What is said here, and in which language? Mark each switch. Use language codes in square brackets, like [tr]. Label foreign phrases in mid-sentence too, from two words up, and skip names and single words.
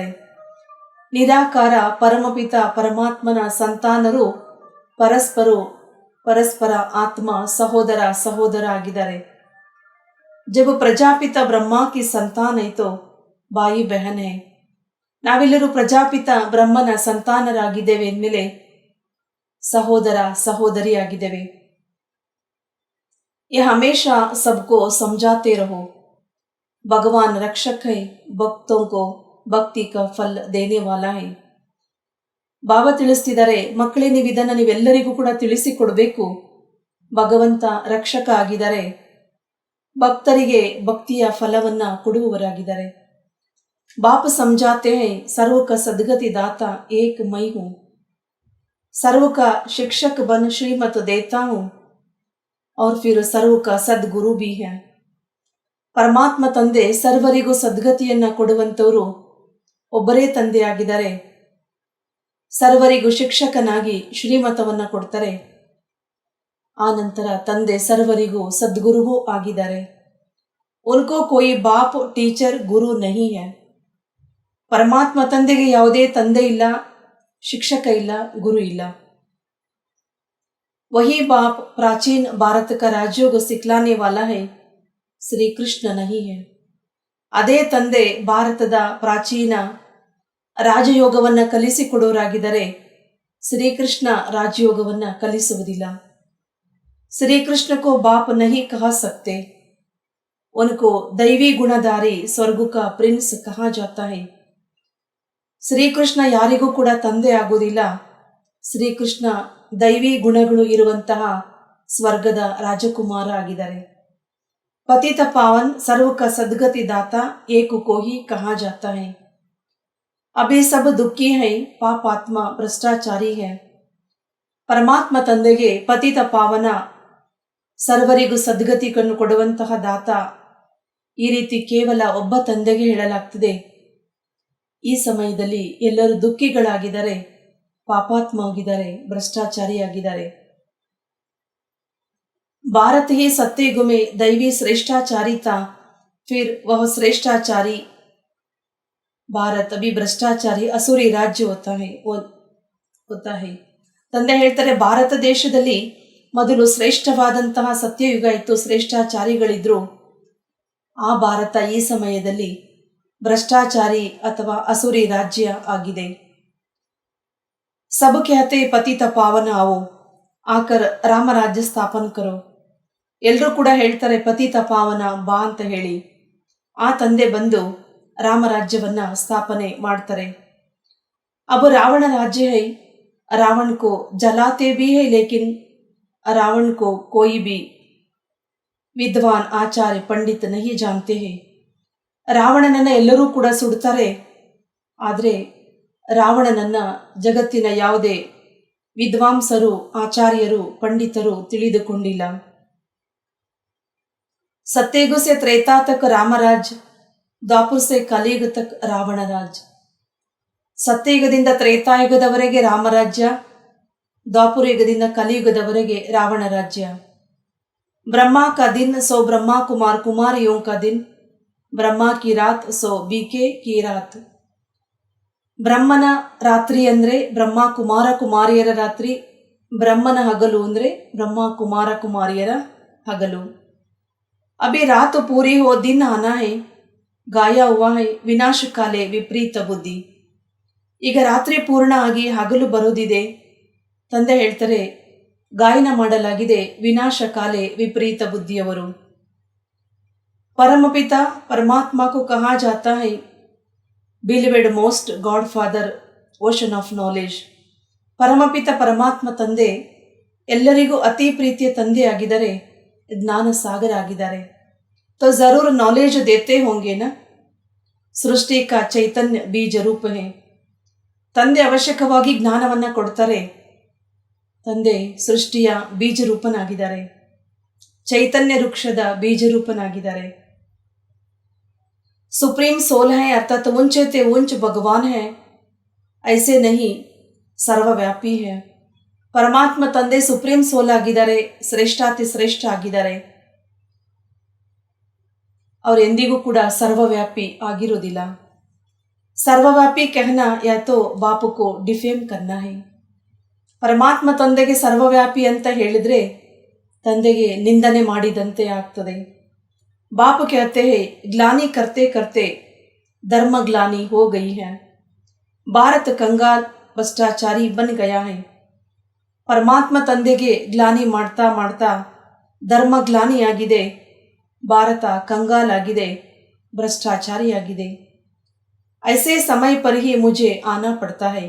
[kn] ನಿರಾಕಾರ ಪರಮಪಿತ ಪರಮಾತ್ಮನ ಸಂತಾನರು ಪರಸ್ಪರ ಆತ್ಮ ಸಹೋದರ ಆಗಿದ್ದಾರೆ. [hi] जब प्रजापिता ब्रह्मा की संतान है तो भाई बहन है. [kn] ನಾವೆಲ್ಲರೂ ಪ್ರಜಾಪಿತ ಬ್ರಹ್ಮನ ಸಂತಾನರಾಗಿದ್ದೇವೆ ಎಂದಮೇಲೆ ಸಹೋದರ ಸಹೋದರಿಯಾಗಿದ್ದೇವೆ. [hi] ये हमेशा सबको समझाते रहो, भगवान रक्षक है, भक्तों को ಭಕ್ತಿ का फल देने वाला है. [kn] ಬಾಬಾ ತಿಳಿಸ್ತಿದ್ದಾರೆ, ಮಕ್ಕಳೇ ನೀವು ಇದನ್ನು ನೀವೆಲ್ಲರಿಗೂ ಕೂಡ ತಿಳಿಸಿಕೊಡ್ಬೇಕು. ಭಗವಂತ ರಕ್ಷಕ ಆಗಿದ್ದಾರೆ, ಭಕ್ತರಿಗೆ ಭಕ್ತಿಯ ಫಲವನ್ನ ಕೊಡುವವರಾಗಿದ್ದಾರೆ. [hi] बाप समझाते हैं सर्व का सद्गति दाता एक मैं हूँ, सर्व का शिक्षक बन श्रीमत देता हूँ और फिर सर्व का सद्गुरु भी है. [kn] ಪರಮಾತ್ಮ ತಂದೆ ಸರ್ವರಿಗೂ ಸದ್ಗತಿಯನ್ನ ಕೊಡುವಂತವರು ಒಬ್ಬರೇ ತಂದೆಯಾಗಿದ್ದಾರೆ. ಸರ್ವರಿಗೂ ಶಿಕ್ಷಕನಾಗಿ ಶ್ರೀಮತವನ್ನ ಕೊಡ್ತಾರೆ. ಆ ನಂತರ ತಂದೆ ಸರ್ವರಿಗೂ ಸದ್ಗುರುವೂ ಆಗಿದ್ದಾರೆ. [hi] उनको कोई बाप टीचर गुरु नहीं है. [kn] ಪರಮಾತ್ಮ ತಂದೆಗೆ ಯಾವುದೇ ತಂದೆ ಇಲ್ಲ, ಶಿಕ್ಷಕ ಇಲ್ಲ, ಗುರು ಇಲ್ಲ. [hi] वही बाप प्राचीन भारत का राजयोग सिखलाने वाला है, ಶ್ರೀ ಕೃಷ್ಣ नहीं है. [kn] ಅದೇ ತಂದೆ ಭಾರತದ ಪ್ರಾಚೀನ ರಾಜಯೋಗವನ್ನ ಕಲಿಸಿಕೊಡೋರಾಗಿದ್ದರೆ ಶ್ರೀಕೃಷ್ಣ ರಾಜಯೋಗವನ್ನ ಕಲಿಸುವುದಿಲ್ಲ. [hi] ಶ್ರೀಕೃಷ್ಣ को बाप नहीं कह सकते, उनको दैवी गुणधारी स्वर्ग का प्रिंस कहा जाता है. [kn] ಶ್ರೀಕೃಷ್ಣ ಯಾರಿಗೂ ಕೂಡ ತಂದೆ ಆಗುವುದಿಲ್ಲ. ಶ್ರೀಕೃಷ್ಣ ದೈವಿ ಗುಣಗಳು ಇರುವಂತಹ ಸ್ವರ್ಗದ ರಾಜಕುಮಾರ ಆಗಿದ್ದಾರೆ. [hi] पतित पावन सर्व का सद्गति दाता एक को ही कहा जाता है. अभी सब दुखी है, पापात्ಮ ಭ್ರಷ್ಟಾಚಾರಿ है. [kn] ಪರಮಾತ್ಮ ತಂದೆಗೆ ಪತಿತ ಪಾವನ, ಸರ್ವರಿಗೂ ಸದ್ಗತಿಗಳನ್ನು ಕೊಡುವಂತಹ ದಾತ, ಈ ರೀತಿ ಕೇವಲ ಒಬ್ಬ ತಂದೆಗೆ ಹೇಳಲಾಗ್ತದೆ. ಈ ಸಮಯದಲ್ಲಿ ಎಲ್ಲರೂ ದುಃಖಿಗಳಾಗಿದ್ದಾರೆ, ಪಾಪಾತ್ಮ ಆಗಿದ್ದಾರೆ, ಭ್ರಷ್ಟಾಚಾರಿಯಾಗಿದ್ದಾರೆ. [hi] भारत ही सत्युग में दैवी श्रेष्ठाचारी था, फिर वह श्रेष्ठाचारी भारत अभी भ्रष्टाचारी असुरी राज्य होता है. [kn] ತಂದೆ ಹೇಳ್ತಾರೆ, ಭಾರತ ದೇಶದಲ್ಲಿ ಮೊದಲು ಶ್ರೇಷ್ಠವಾದಂತಹ ಸತ್ಯಯುಗ ಇತ್ತು, ಶ್ರೇಷ್ಠಾಚಾರಿಗಳಿದ್ರು. ಆ ಭಾರತ ಈ ಸಮಯದಲ್ಲಿ ಭ್ರಷ್ಟಾಚಾರಿ ಅಥವಾ ಅಸುರಿ ರಾಜ್ಯ ಆಗಿದೆ. [hi] सब कहते पतित पावन आओ आकर रामराज्य स्थापन करो. [kn] ಎಲ್ಲರೂ ಕೂಡ ಹೇಳ್ತಾರೆ ಪತಿತ ಪಾವನ ಬಾ ಅಂತ ಹೇಳಿ. ಆ ತಂದೆ ಬಂದು ರಾಮರಾಜ್ಯವನ್ನ ಸ್ಥಾಪನೆ ಮಾಡ್ತಾರೆ. [hi] अब रावण राज्य है, रावण को जलाते भी है, लेकिन रावण को कोई भी विद्वान आचार्य पंडित नहीं जानते हैं. [kn] ರಾವಣನನ್ನ ಎಲ್ಲರೂ ಕೂಡ ಸುಡ್ತಾರೆ, ಆದರೆ ರಾವಣನನ್ನ ಜಗತ್ತಿನ ಯಾವುದೇ ವಿದ್ವಾಂಸರು, ಆಚಾರ್ಯರು, ಪಂಡಿತರು ತಿಳಿದುಕೊಂಡಿಲ್ಲ. [hi] सत्ययुग से त्रेता तक रामराज, द्वापर से कलियुग तक रावण राज. [kn] ಸತ್ಯಯುಗದಿಂದ ತ್ರೇತಾಯುಗದವರೆಗೆ ರಾಮರಾಜ್ಯ, ದ್ವಾಪರ ಯುಗದಿಂದ ಕಲಿಯುಗದವರೆಗೆ ರಾವಣ ರಾಜ್ಯ. [hi] ब्रह्मा का दिन सो ब्रह्मा कुमार कुमारियों का दिन, ब्रह्मा की रात सो बीके की रात. [kn] ಬ್ರಹ್ಮನ ರಾತ್ರಿ ಅಂದರೆ ಬ್ರಹ್ಮ ಕುಮಾರ ಕುಮಾರಿಯರ ರಾತ್ರಿ, ಬ್ರಹ್ಮನ ಹಗಲು ಅಂದರೆ ಬ್ರಹ್ಮ ಕುಮಾರ ಕುಮಾರಿಯರ ಹಗಲು. [hi] अभी रात पूरी हो दिन आना है, गाया हुआ है विनाश काले विपरीತ ಬುದ್ಧಿ. [kn] ಈಗ ರಾತ್ರಿ ಪೂರ್ಣ ಆಗಿ ಹಗಲು ಬರೋದಿದೆ. ತಂದೆ ಹೇಳ್ತಾರೆ, ಗಾಯನ ಮಾಡಲಾಗಿದೆ ವಿನಾಶ ಕಾಲೆ ವಿಪರೀತ ಬುದ್ಧಿಯವರು. [hi] परमपिता परमात्मा को कहा जाता है [en] beloved most godfather ocean of knowledge. [kn] ಪರಮಪಿತ ಪರಮಾತ್ಮ ತಂದೆ ಎಲ್ಲರಿಗೂ ಅತಿ ಪ್ರೀತಿಯ ತಂದೆಯಾಗಿದ್ದಾರೆ, ಜ್ಞಾನ ಸಾಗರ ಆಗಿದ್ದಾರೆ. [hi] तो जरूर नॉलेज देते होंगे ना. सृष्टि का चैतन्य बीज रूप है. [kn] ತಂದೆ ಅವಶ್ಯಕವಾಗಿ ಜ್ಞಾನವನ್ನ ಕೊಡ್ತಾರೆ. ತಂದೆ ಸೃಷ್ಟಿಯ ಬೀಜ ರೂಪನಾಗಿದ್ದಾರೆ, ಚೈತನ್ಯ ವೃಕ್ಷದ ಬೀಜ ರೂಪನಾಗಿದ್ದಾರೆ. [en] supreme soul [hi] है, अर्थात ऊंचे ते ऊंच भगवान है, ऐसे नहीं सर्वव्यापी है. [kn] ಪರಮಾತ್ಮ ತಂದೆ [en] supreme soul [kn] ಆಗಿದ್ದಾರೆ, ಶ್ರೇಷ್ಠಾತಿ ಶ್ರೇಷ್ಠ ಆಗಿದ್ದಾರೆ. ಅವರು ಎಂದಿಗೂ ಕೂಡ ಸರ್ವವ್ಯಾಪಿ ಆಗಿರೋದಿಲ್ಲ. [hi] ಸರ್ವವ್ಯಾಪಿ कहना या तो बाप को डिफेम करना है. [kn] ಪರಮಾತ್ಮ ತಂದೆಗೆ ಸರ್ವವ್ಯಾಪಿ ಅಂತ ಹೇಳಿದ್ರೆ ತಂದೆಗೆ ನಿಂದನೆ ಮಾಡಿದಂತೆ ಆಗ್ತದೆ. [hi] बाप कहते हैं ग्लानी करते करते धर्म ग्लानी हो गई है. भारत कंगाल भ्रष्टाचारी बन गया है. [kn] ಪರಮಾತ್ಮ ತಂದೆಗೆ ಗ್ಲಾನಿ ಮಾಡ್ತಾ ಮಾಡ್ತಾ ಧರ್ಮ ಗ್ಲಾನಿಯಾಗಿದೆ, ಭಾರತ ಕಂಗಾಲಾಗಿದೆ, ಭ್ರಷ್ಟಾಚಾರಿಯಾಗಿದೆ. [hi] ऐसे समय पर ही मुझे आना पड़ता है.